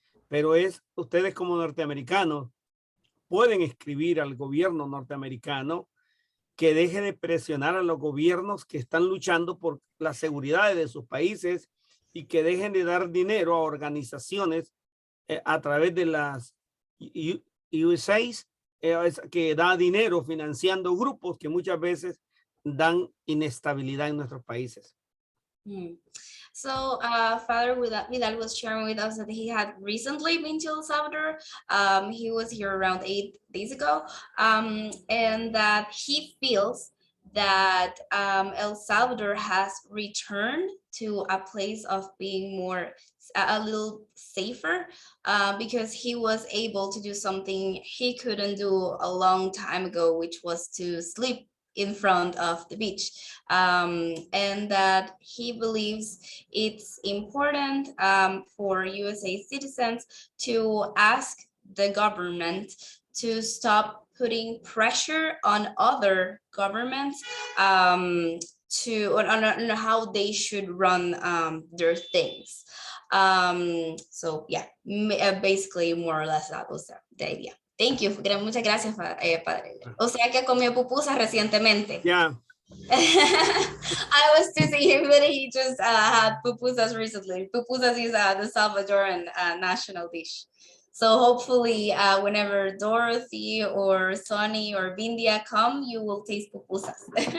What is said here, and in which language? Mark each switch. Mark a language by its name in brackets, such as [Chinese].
[Spanish] Pero ustedes como norteamericanos pueden escribir al gobierno norteamericano que deje de presionar a los gobiernos que están luchando por la seguridad de sus países y que dejen de dar dinero a organizaciones a través de las USAID que da dinero financiando grupos que muchas veces dan inestabilidad en nuestros países. [English] So Father Vidal was sharing with us that he had recently been to El Salvador. He was here around 8 days ago, and that he feels that El Salvador has returned to a place of being a little safer, because he was able to do something he couldn't do a long time ago, which was to sleep in front of the beach, and that he believes it's important for USA citizens to ask the government to stop putting pressure on other governments on how they should run their things. So yeah, basically more or less that was the idea. Thank you. [Spanish] Muchas gracias, padre. O sea que comió pupusas recientemente. [English] Yeah. I was teasing him that he just had pupusas recently. Pupusas is the Salvadoran national dish. So hopefully whenever Dorothy or Sonny or Vindia come, you will taste pupusas.